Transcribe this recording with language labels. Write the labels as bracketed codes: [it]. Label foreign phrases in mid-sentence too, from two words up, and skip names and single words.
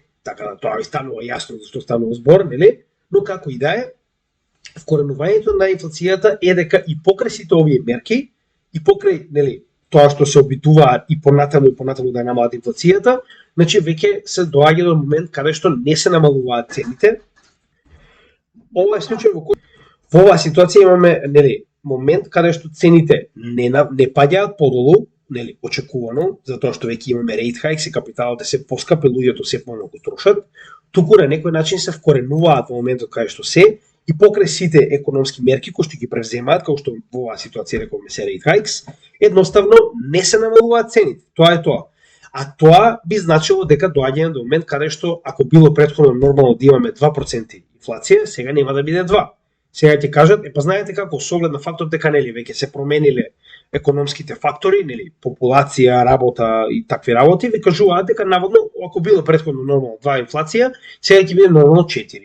[mk] Така да тоа ви станува јасно зашто станува збор, нели? Но како и да е, вкоренувањето на инфлацијата е дека и покрај сите овие мерки, и покрај, нели, тоа што се обидуваат и понатаму да намалат инфлацијата, значи веќе се доаѓа до момент каде што не се намалуваат цените. Ова е случај во оваа ситуација имаме, нели, момент каде што цените не паѓаат подолу, нели, очекувано, затоа што веќе имаме [en] rate hikes [mk] и капиталот е се поскапи, луѓето се помногу трошат, туку на некој начин се вкоренуваат во моментот каде што се и покрај сите економски мерки кои што ги превземаат, како што во оваа ситуација рековме се [en] rate hikes, [mk] едноставно не се намалуваат цените. Тоа е тоа. А тоа би значило дека доаѓаме до момент каде што ако било претходно нормално да имаме 2% инфлација, сега нема да биде 2. Сега ќе кажат, па знаете како, со оглед на фактот дека нели веќе се промениле економските фактори, нели популација, работа и такви работи, ви кажуваат дека наводно ако било претходно нормално 2 инфлација, сега ќе биде нормално 4.